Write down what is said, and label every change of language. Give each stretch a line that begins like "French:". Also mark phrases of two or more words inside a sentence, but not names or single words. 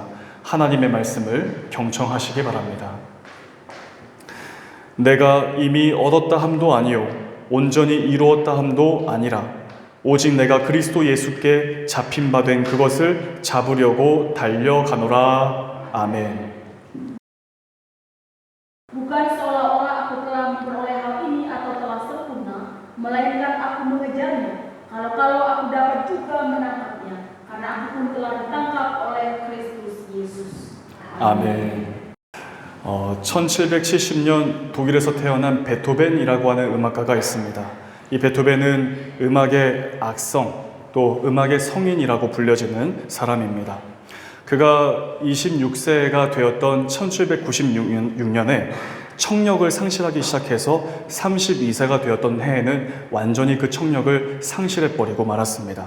Korean: 하나님의 말씀을 경청하시기 바랍니다. 내가 이미 얻었다 함도 아니요 온전히 이루었다 함도 아니라 오직 내가 그리스도 예수께 잡힌 바 된 그것을 잡으려고 달려가노라. 아멘.
Indonesian: Bukan seolah-olah aku telah memperoleh hal ini atau telah sempurna, melainkan aku mengejarnya. Kalau aku dapat juga menangkapnya, karena aku pun telah ditangkap oleh Kristus Yesus.
Korean: 아멘. 1770년 독일에서 태어난 베토벤이라고 하는 음악가가 있습니다. 이 베토벤은 음악의 악성, 또 음악의 성인이라고 불려지는 사람입니다. 그가 26세가 되었던 1796년에 청력을 상실하기 시작해서 32세가 되었던 해에는 완전히 그 청력을 상실해버리고 말았습니다.